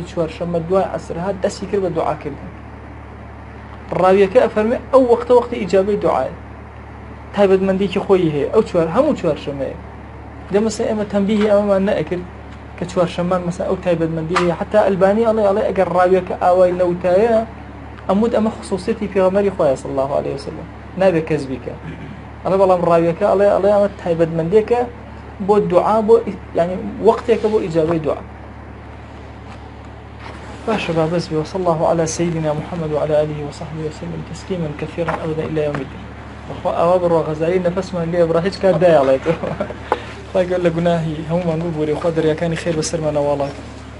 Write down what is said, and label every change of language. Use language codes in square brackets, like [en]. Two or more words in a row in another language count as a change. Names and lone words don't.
[ckb] چوارشەممە دوای عەسر هات دەستی کرد بە دوعاکردن ڕاویەکە ئەفەرمێ ئەو وەختە وەختی ئیجابەی دوعایە تایبەتمەندێکی خۆی هەیە ئەو هەموو چوارشەمەیە دە مەسەن ئێمە تەنبیهی ئەمەمان نەئەکرد کە چوارشەممان مەسەن ئەو تایبەتمەندی هەیە حتا ئەلبانی ئەڵێ ئەگەر ڕاویەکە ئاوای لەوتایە ئەمود ئەمە خصوصیەتی پێغەمبەری خوایە [ar] صلی الله علیه وسلم [ckb] نابێت کەس بیکە ئەڵێ بەڵام ڕاویەکە ئەڵێ ئەمە تایبەتمەندێکە بۆ دوعا بۆ يعني وەختێکە بۆ ئیجابەی دوعا باشە با بەس بێ [ar] وصلى الله على سيدنا محمد وعلى آله وصحبه وسلم تسليما كثيرا أبدا إلى يوم الدين [ckb] ئەوە بڕۆ غەزالی نەفەسمان لێ بڕا هیچ کات دایەڵێت خۆی گەل لە گوناهی هەمومان ببووری خۆ دەریاکانی خێر بەسەرمانە وڵات